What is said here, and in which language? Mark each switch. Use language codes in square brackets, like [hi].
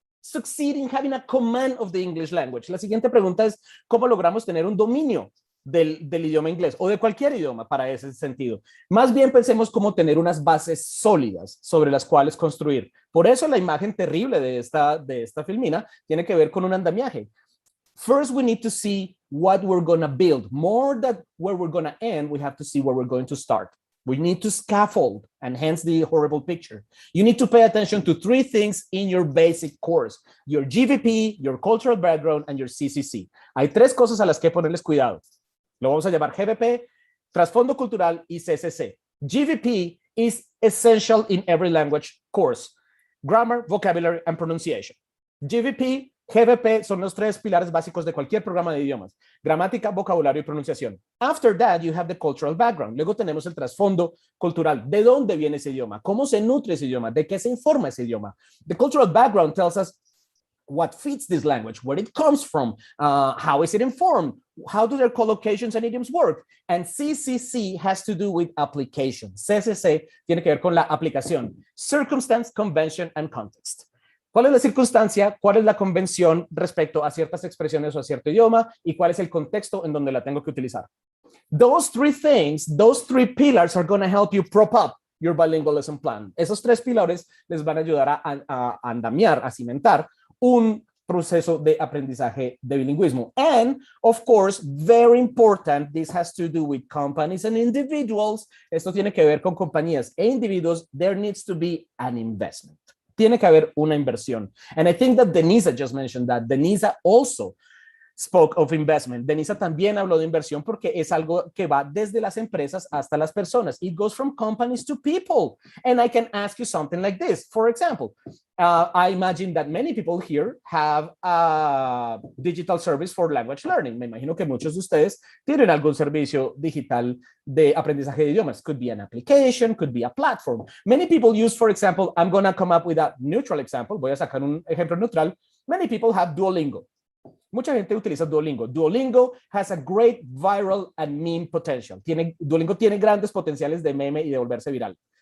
[en] succeed in having a command of the English language. [es] La siguiente pregunta es, ¿cómo logramos tener un dominio del idioma inglés o de cualquier idioma para ese sentido? Más bien pensemos cómo tener unas bases sólidas sobre las cuales construir. Por eso la imagen terrible de esta filmina tiene que ver con un andamiaje. [en] First, we need to see what we're going to build. More than where we're going to end, we have to see where we're going to start. We need to scaffold, and hence the horrible picture. You need to pay attention to 3 things in your basic course: your GVP, your cultural background, and your CCC. [es] Hay 3 cosas a las que ponerles cuidado. Lo vamos a llamar GVP, trasfondo cultural y CCC. [en] GVP is essential in every language course: grammar, vocabulary, and pronunciation. [es] GVP, GVP son los 3 pilares básicos de cualquier programa de idiomas: gramática, vocabulario y pronunciación. [en] After that, you have the cultural background. [es] Luego tenemos el trasfondo cultural. ¿De dónde viene ese idioma? ¿Cómo se nutre ese idioma? ¿De qué se informa ese idioma? [en] The cultural background tells us what feeds this language, where it comes from, how is it informed, how do their collocations and idioms work. And CCC has to do with application. [es] CCC tiene que ver con la aplicación: [en] circumstance, convention, and context. [es] ¿Cuál es la circunstancia? ¿Cuál es la convención respecto a ciertas expresiones o a cierto idioma? ¿Y cuál es el contexto en donde la tengo que utilizar? [en] Those 3 things, those 3 pillars are going to help you prop up your bilingual lesson plan. [es] Esos 3 pilares les van a ayudar a andamiar, a cimentar un proceso de aprendizaje de bilingüismo. [en] And, of course, very important, this has to do with companies and individuals. [es] Esto tiene que ver con compañías e individuos. [en] There needs to be an investment. [es] Tiene que haber una inversión. [en] And I think that Deniza just mentioned that. Deniza also spoke of investment. [es] Deniza también habló de inversión porque es algo que va desde las empresas hasta las personas. [en] It goes from companies to people. And I can ask you something like this. For example, I imagine that many people here have a digital service for language learning. [es] Me imagino que muchos de ustedes tienen algún servicio digital de aprendizaje de idiomas. [en] Could be an application, could be a platform. Many people use, for example, I'm going to come up with a neutral example. [es] Voy a sacar un ejemplo neutral. [en] Many people have Duolingo. [es] Mucha gente utiliza Duolingo. [en] Duolingo has a great viral and meme potential. [es] Duolingo tiene grandes potenciales de meme y de volverse viral.